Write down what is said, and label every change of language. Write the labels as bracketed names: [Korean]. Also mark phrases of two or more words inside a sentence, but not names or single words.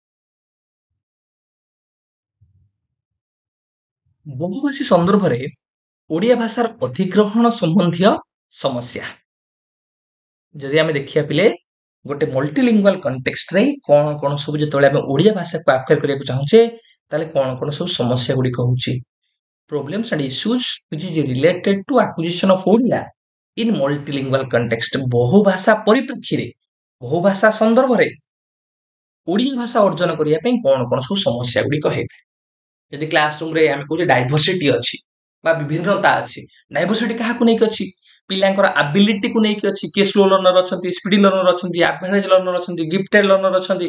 [Odia] ବହୁଭାଷୀ ସନ୍ଦର୍ଭରେ ଓଡିଆ ଭାଷାର ଅଧିଗ୍ରହଣ ସମ୍ବନ୍ଧୀୟ ସମସ୍ୟା ଯଦି ଆମେ ଦେଖିବା ପିଲେ, ଗୋଟେ ମଲ୍ଟିଲିଙ୍ଗୁଆଲ କଣ୍ଟେକ୍ସଟରେ କଣ କଣ ସବୁ, ଯେତେବେଳେ ଆମେ ଓଡିଆ ଭାଷାକୁ ଆକ୍ୱାର କରିବାକୁ ଚାହୁଁଛେ, ତାହେଲେ କଣ କଣ ସବୁ ସମସ୍ୟା ଗୁଡିକ ହଉଛି। [English] Problems and issues which is related to acquisition of Odia in multilingual context, [Odia] ବହୁ ଭାଷା ପରିପ୍ରେକ୍ଷୀରେ, ବହୁ ଭାଷା ସନ୍ଦର୍ଭରେ ଓଡିଆ ଭାଷା ଅର୍ଜନ କରିବା ପାଇଁ କଣ କଣ ସବୁ ସମସ୍ୟା ଗୁଡିକ ହେଇଥାଏ। ଯଦି କ୍ଲାସରୁମରେ ଆମେ କହୁଛେ ଡାଇଭରସିଟି ଅଛି ବା ବିଭିନ୍ନତା ଅଛି, ଡାଇଭରସିଟି କାହାକୁ ନେଇକି ଅଛି? ପିଲାଙ୍କର ଆବିଲିଟିକୁ ନେଇକି ଅଛି। କିଏ [English] slow learner [Odia] ଅଛନ୍ତି, [English] speedy learner [Odia] ଅଛନ୍ତି, [English] average learner [Odia] ଅଛନ୍ତି, [English] gifted learner [Odia] ଅଛନ୍ତି।